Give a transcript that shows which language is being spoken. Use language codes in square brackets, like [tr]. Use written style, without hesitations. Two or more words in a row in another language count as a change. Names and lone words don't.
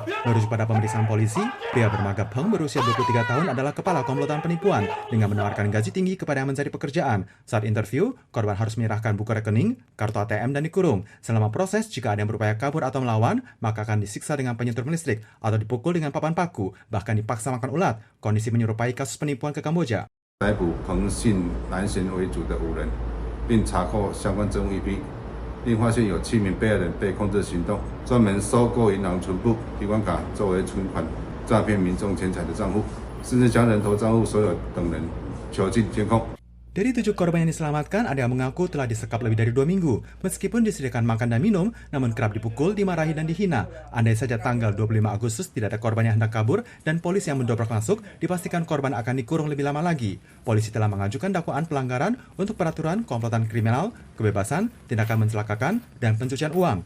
[id] Merujuk pada pemeriksaan polisi, pria bermarga Peng berusia 23 tahun adalah kepala komplotan penipuan dengan menawarkan gaji tinggi kepada yang mencari pekerjaan. Saat interview, korban harus menyerahkan buku rekening, kartu ATM, dan dikurung. Selama proses, jika ada yang berupaya kabur atau melawan, maka akan disiksa dengan penyetrum listrik atau dipukul dengan papan paku, bahkan dipaksa makan ulat. Kondisi menyerupai kasus penipuan ke Kamboja. [zh] 逮捕彭姓男嫌为主的5人，并查扣相关证物一批。另发现有7名被害人被控制行动，专门收购银行存部、提款卡作为存款，诈骗民众钱财的账户，甚至将人头账户所有等人囚禁监控。 [id] Dari 7 korban yang diselamatkan, ada yang mengaku telah disekap lebih dari 2 minggu. Meskipun disediakan makan dan minum, namun kerap dipukul, dimarahi, dan dihina. Andai saja tanggal 25 Agustus tidak ada korban yang hendak kabur dan polisi yang mendobrak masuk, dipastikan korban akan dikurung lebih lama lagi. Polisi telah mengajukan dakwaan pelanggaran untuk peraturan komplotan kriminal, kebebasan, tindakan mencelakakan, dan pencucian uang.